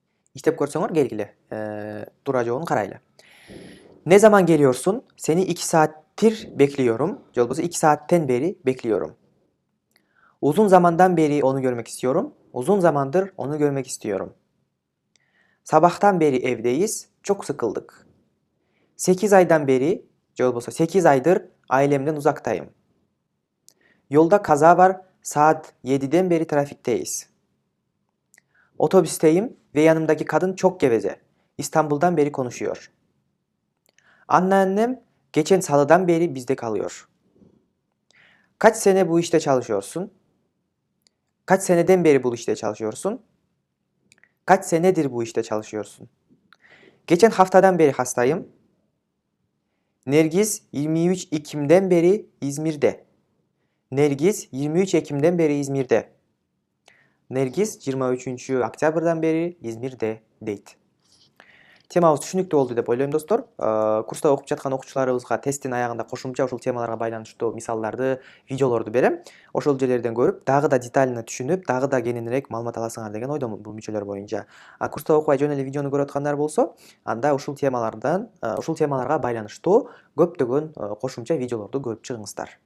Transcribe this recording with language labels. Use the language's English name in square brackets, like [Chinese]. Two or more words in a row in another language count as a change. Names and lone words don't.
[Kyrgyz] İştep көрсөңөр келгиле. Туура жообун карайлы. [Turkish] Ne zaman geliyorsun? Seni 2 saattir bekliyorum. [Kyrgyz] Же болбосо [Turkish] 2 saatten beri bekliyorum. Uzun zamandan beri onu görmek istiyorum. Uzun zamandır onu görmek istiyorum. Sabahtan beri evdeyiz. Çok sıkıldık. 8 aydan beri, [Kyrgyz] же болбосо [Turkish] 8 aydır ailemden uzaktayım. Yolda kaza var. Saat 7'den beri trafikteyiz. Otobüsteyim ve yanımdaki kadın çok geveze. İstanbul'dan beri konuşuyor. Anneannem geçen salıdan beri bizde kalıyor. Kaç sene bu işte çalışıyorsun? Kaç seneden beri bu işte çalışıyorsun? Kaç senedir bu işte çalışıyorsun? Geçen haftadan beri hastayım. Nergiz 23 Ekim'den beri İzmir'de. Nergiz 23 Ekim'den beri İzmir'de. Nergiz 23 Oktyabr'dan beri İzmir'de дейт. [Kyrgyz] Темабыз түшүнүктүү болду деп ойлойм достор. Курста окуп жаткан окуучуларыбызга тесттин аягында кошумча ушул темаларга байланыштуу мисалдарды, видеолорду берем. Ошол жерлерден көрүп, дагы да детально түшүнүп, дагы да кененирээк маалымат аласыңар деген ойдомун бул мүчөлөр боюнча. Курста окубай жөн эле видеону көрүп аткандар болсо, анда ушул темаларга байланыштуу көптөгөн кошумча видеолорду көрүп чыгыңыздар.